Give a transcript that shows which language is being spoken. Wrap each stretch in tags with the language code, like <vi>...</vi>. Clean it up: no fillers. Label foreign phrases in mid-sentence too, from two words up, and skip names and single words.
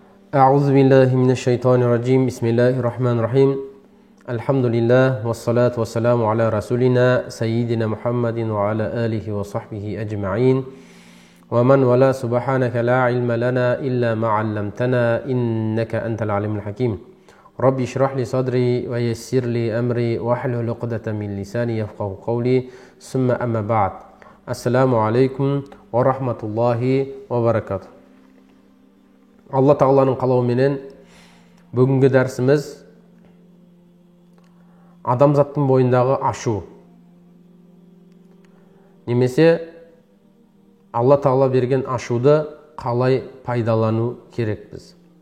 <ar>أعوذ بالله من الشيطان الرجيم بسم الله الرحمن الرحيم الحمد لله والصلاة والسلام على رسولنا سيدنا محمد وعلى آله وصحبه أجمعين ومن ولا سبحانك لا علم لنا إلا ما علمتنا إنك أنت العليم الحكيم ربي اشرح لي صدري ويسر لي أمري واحلل عقدة من لساني يفقهوا قولي ثم أما بعد السلام عليكم ورحمة الله وبركاته.</ar> <kk>Алла Тағаланың қалауыменен бүгінгі дәрсіміз адамзаттың бойындағы ашу. Немесе Алла Тағала берген ашуды қалай пайдалану керекпіз.</kk>